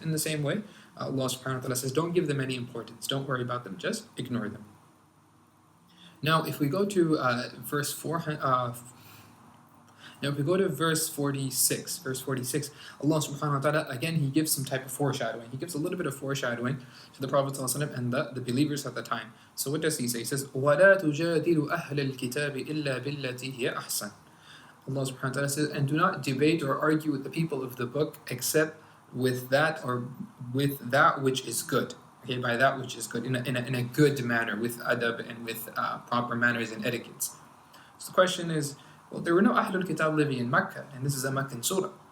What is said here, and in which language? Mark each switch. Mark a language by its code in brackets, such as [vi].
[en] In the same way, Allah subhanahu wa ta'ala says, don't give them any importance, don't worry about them, just ignore them. Now, if we go to verse 46, Allah subhanahu wa ta'ala, again, He gives some type of foreshadowing. He gives a little bit of foreshadowing to the Prophet ﷺ and the believers at the time. So what does He say? He says, [ar] وَلَا تُجَادِلُ أَهْلَ الْكِتَابِ إِلَّا بِالَّتِي هِيَ أَحْسَنُ. [en] Allah subhanahu wa ta'ala says, and do not debate or argue with the people of the book except with that which is good. Okay, by that which is good, in a good manner, with adab and with proper manners and etiquettes. So the question is, well, there were no Ahlul Kitab living in Mecca, and this is a Meccan surah.